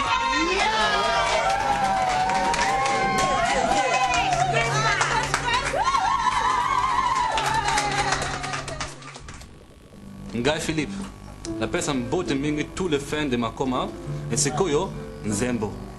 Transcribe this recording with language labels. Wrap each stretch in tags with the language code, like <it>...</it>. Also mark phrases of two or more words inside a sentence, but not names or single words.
<ln>Ngai Philippe, napesa mbote mingi</ln> <fr>tous les fans de</fr> <ln>Makoma et Sikoyo Nzembo.</ln>